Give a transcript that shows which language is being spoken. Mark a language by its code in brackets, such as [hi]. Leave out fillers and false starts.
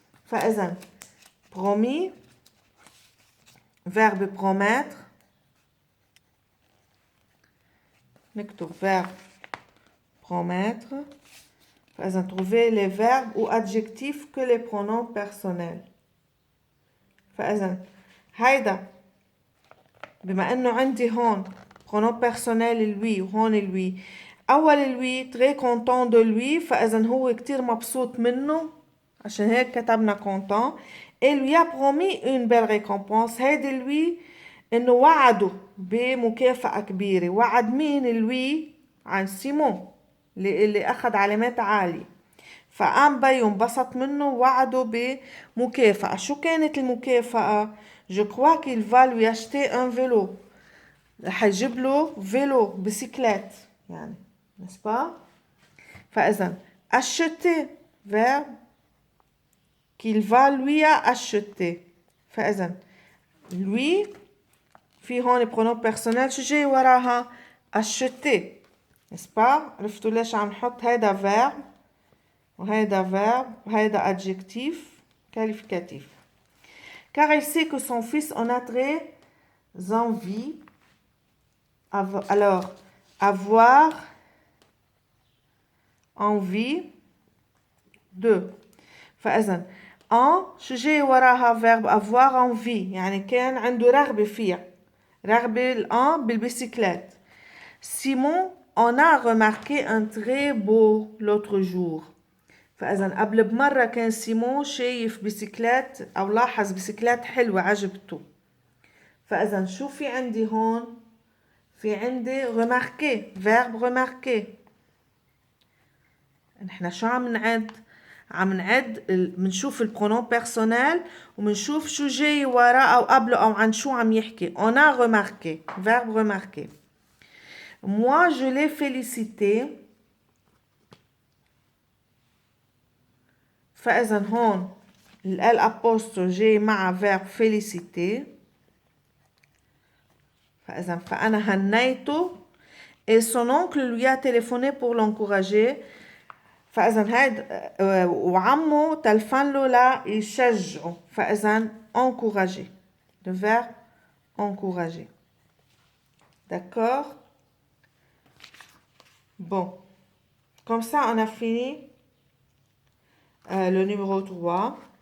[ar] فإذا [fr] promis verbe promettre. [ar] نكتب [fr] verbe promettre. [ar] فإذا [fr] trouver les verbes ou adjectifs que les pronoms personnels. [ar] فإذا هيدا بما انه عندي هون pronom personnel lui وهون lui. اول lui [fr] très content de lui [ar] فاذا هو كتير مبسوط منه عشان هيك كتبنا content. [fr] et lui a promis une belle récompense. [ar] هيدي lui انه وعده بمكافأة كبيرة. وعد مين lui؟ عن سيمون اللي اخذ علامات عالية. فقام بيو انبسط منه وعده بمكافأة. شو كانت المكافأة؟ [fr] Je crois qu'il va lui acheter un vélo. [ar] رح يجيب له فيلو بسيكلات يعني. [fr] n'est-ce pas? [ar] فإذا [fr] acheter verbe qu'il va lui acheter. [ar] فإذا lui في هون pronom personnel شو جاي وراها؟ acheter. [fr] n'est-ce pas? [ar] عرفتوا ليش عم نحط هيدا verbe وهيدا verbe وهيدا adjectif qualificatif. [fr] Car il sait que son fils en a très envie. Alors, avoir envie de. [ar] فإذا شو جاي وراها verbe [fr] avoir envie [ar] يعني كان عنده رغبة فيها. رغبة بالبيسيكلات. [fr] Simon en a remarqué un très beau l'autre jour. [ar] فإذا قبل بمرة كان سيمون شايف بيسيكلات أو لاحظ بيسيكلات حلوة عجبته. فإذا شو في عندي هون؟ في عندي remarquer verbe remarquer. نحن شو عم نعد؟ عم نعد منشوف البرونون بيرسونيل ومنشوف شو جاي وراه أو قبله أو عن شو عم يحكي. [fr] On a remarqué verbe remarquer. Moi je l'ai félicité. [ar] فإذا هون ال apostrophe جاي مع verbe féliciter. فأنا هنيته. [fr] Et son oncle lui a téléphoné pour l'encourager. [ar] فإذا هاد وعمه تلفن له لا يشجعه. فإذا [fr] encourager. Le verbe encourager. D'accord? Bon. Comme ça, on a fini le numéro 3.